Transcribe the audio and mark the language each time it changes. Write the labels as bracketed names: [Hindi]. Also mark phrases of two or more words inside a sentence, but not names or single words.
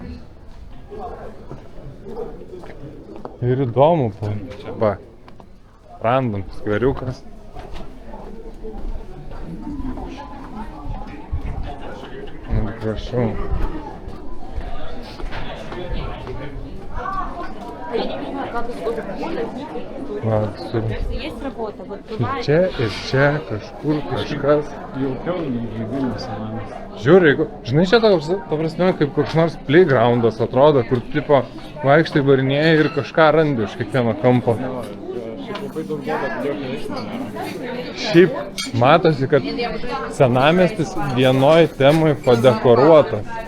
[Lithuanian] Ir įdomu, va, random skveriukas. Nu, prašau. Va, [Russian] Есть работа, вот бывает. [Lithuanian] čia ir čia kažkur kažkas. Jaukiau nei Vilnius senamiesty. Žiūri, žinai, čia toks, ta prasme, kaip koks nors playgroundas atrodo, kur tipo vaikštai varinėjai ir kažką randi už kiekvieno kampo. Šiaip labai daug duoda, kad jokio veiksmo nėra. Šiaip matosi, kad senamiestis vienoj temai padekoruotas.